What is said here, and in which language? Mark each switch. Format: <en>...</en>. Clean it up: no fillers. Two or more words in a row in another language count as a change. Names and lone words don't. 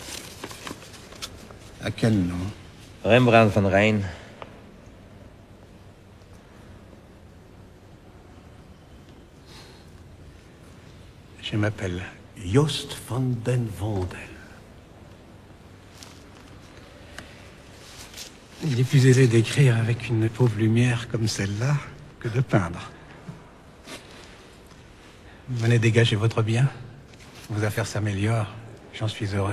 <fr>À quel nom? Rembrandt van Rijn. Je m'appelle Joost van den Vondel. Il est plus aisé d'écrire avec une pauvre lumière comme celle-là que de peindre. Venez dégager votre bien. Vos affaires s'améliorent. J'en suis heureux.</fr>